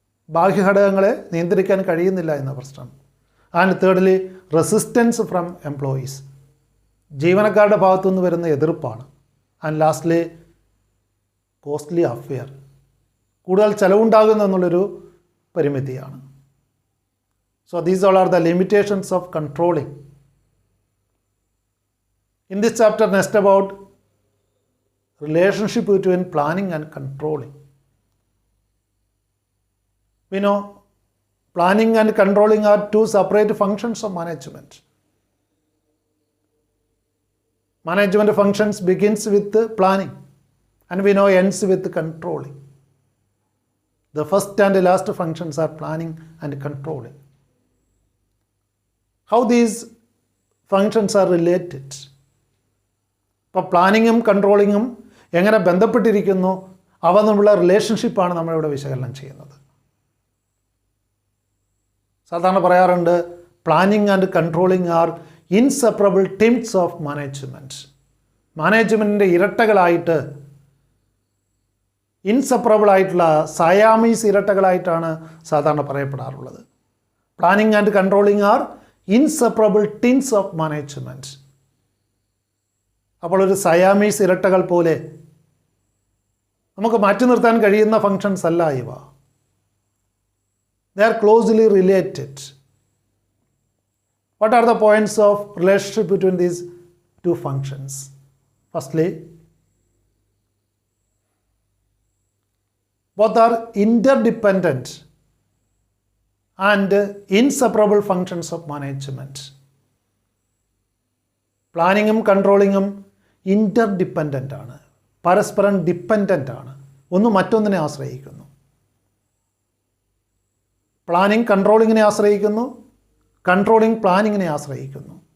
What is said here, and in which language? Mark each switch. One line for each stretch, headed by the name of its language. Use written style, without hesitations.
Malayalam: ബാഹ്യഘടകങ്ങളെ നിയന്ത്രിക്കാൻ കഴിയുന്നില്ല എന്ന പ്രശ്നം.
English: And thirdly, resistance from employees.
Malayalam: ജീവനക്കാരുടെ ഭാഗത്തുനിന്ന് വരുന്ന എതിർപ്പാണ്.
English: And lastly, costly affair.
Malayalam: കൂടുതൽ ചിലവുണ്ടാകുന്നു എന്നുള്ളൊരു പരിമിതിയാണ്.
English: So these all are the limitations of controlling. In this chapter, next about relationship between planning and controlling. We know planning and controlling are two separate functions of management. Management functions begins with planning and we know ends with controlling. The first and the last functions are planning and controlling. How these functions are related?
Malayalam: ഇപ്പോൾ പ്ലാനിങ്ങും കൺട്രോളിങ്ങും എങ്ങനെ ബന്ധപ്പെട്ടിരിക്കുന്നു, അവ തമ്മിലുള്ള റിലേഷൻഷിപ്പാണ് നമ്മളിവിടെ വിശകലനം ചെയ്യുന്നത്. സാധാരണ പറയാറുണ്ട്
English: Planning and controlling are inseparable twins of management.
Malayalam: മാനേജ്മെൻറ്റിൻ്റെ ഇരട്ടകളായിട്ട്, inseparable ആയിട്ടുള്ള സയാമീസ് ഇരട്ടകളായിട്ടാണ് സാധാരണ പറയപ്പെടാറുള്ളത്.
English: Planning and controlling are inseparable twins of management.
Malayalam: അപ്പോൾ ഒരു സയാമീസ് ഇരട്ടകൾ പോലെ നമുക്ക് മാറ്റി നിർത്താൻ കഴിയുന്ന ഫങ്ഷൻസ് അല്ല ഇവ.
English: they are closely related. What are the points of relationship between these two functions? Firstly, both are interdependent and inseparable functions of management.
Malayalam: പ്ലാനിങ്ങും കൺട്രോളിങ്ങും ഇൻ്റർഡിപ്പെൻഡൻ്റ് ആണ്, പരസ്പരം ഡിപ്പെൻഡൻ്റ് ആണ്, ഒന്ന് മറ്റൊന്നിനെ ആശ്രയിക്കുന്നു. പ്ലാനിങ് കൺട്രോളിങ്ങിനെ ആശ്രയിക്കുന്നു, കൺട്രോളിങ് പ്ലാനിങ്ങിനെ ആശ്രയിക്കുന്നു.